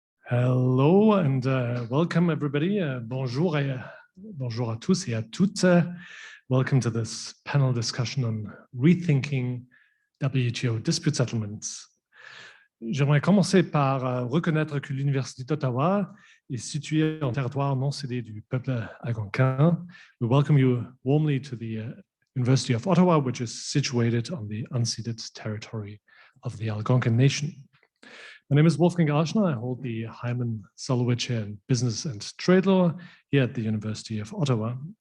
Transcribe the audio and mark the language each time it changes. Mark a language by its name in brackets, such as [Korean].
[English] Hello and welcome everybody. [French] Bonjour à tous et à toutes. [English] Welcome to this panel discussion on rethinking WTO dispute settlements. [French] J'aimerais commencer par reconnaître que l'Université d'Ottawa est située en territoire non cédé du peuple algonquin. [English] We welcome you warmly to the University of Ottawa, which is situated on the unceded territory of the Algonquin Nation. My name is Wolfgang Alschner. I hold the Hyman Soloway Chair in Business and Trade Law here at the University of Ottawa.